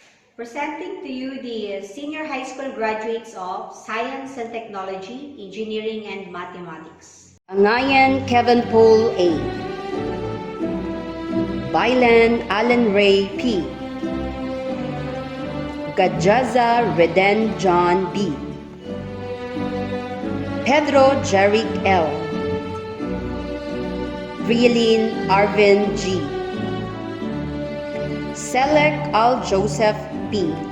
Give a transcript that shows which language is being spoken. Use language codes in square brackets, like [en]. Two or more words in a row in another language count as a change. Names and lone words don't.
[en] Presenting to you the senior high school graduates of Science and Technology, Engineering and Mathematics. Angayan Kevin Paul A. Bailan Alan Ray P. Gadjaza Reden John B. Pedro Jeric L. Rielin Arvin G. Selec Al Joseph P.